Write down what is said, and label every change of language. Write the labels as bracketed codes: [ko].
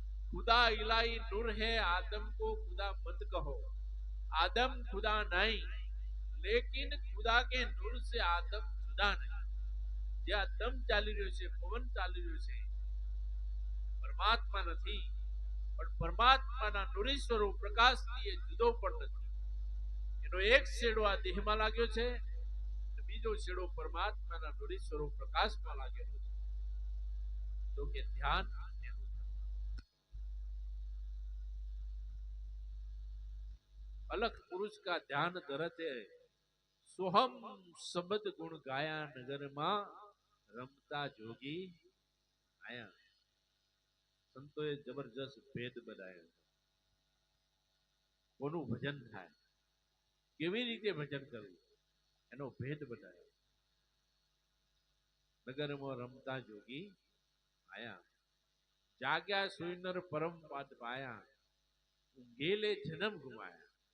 [hi] खुदा इलाही नूर है, आदम को खुदा मत कहो. आदम खुदा नहीं, लेकिन खुदा के नूर से आदम जुदा नहीं. [gu] જે આ દમ ચાલી રહ્યો છે, પવન ચાલી રહ્યો છે, પરમાત્મા નથી, પણ પરમાત્માના નૂરી સ્વરૂપ પ્રકાશથી એ જુદો પણ નથી. એનો એક છેડો આ દેહમાં લાગ્યો છે, બીજો ત્રીજો છેડો પરમાત્માના નૂરી સ્વરૂપ પ્રકાશમાં લાગેલો છે. તો કે ધ્યાન એનું [hi] अलख पुरुष का ध्यान धरते सोहम शब्द गुण गाया नगर [gu] માં રમતા જોગી આયા. સંતોએ જબરજસ્ત ભેદ બનાવ્યો. કોનું ભજન થાય, કેવી રીતે ભજન કરવું, એનો ભેદ બનાવ્યો. નગરમાં રમતા જોગી આયા, જાગ્યા સુઈનર પરમ પાદ પાયા, ઊંઘેલે જન્મ ગુમાયા.